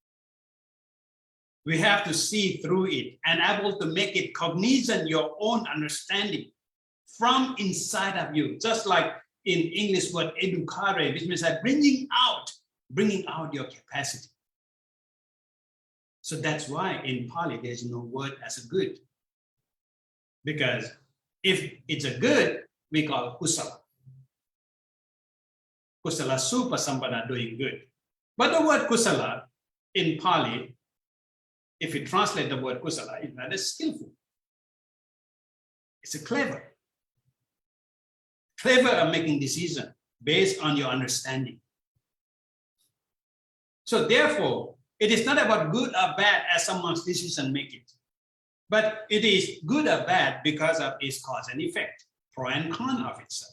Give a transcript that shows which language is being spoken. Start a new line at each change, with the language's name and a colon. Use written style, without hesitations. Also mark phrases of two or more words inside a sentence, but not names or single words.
English: We have to see through it and able to make it cognizant, your own understanding from inside of you. Just like in English word educare, which means that bringing out your capacity. So that's why in Pali there's no word as a good. Because if it's a good, we call it kusala.
Pali: Kusala supa sampada,
English: doing good. But the word kusala in Pali, if you translate the word kusala, it's not as skillful. It's a clever at making decisions based on your understanding. So therefore, it is not about good or bad as someone's decision make it, but it is good or bad because of its cause and effect, pro and con of itself.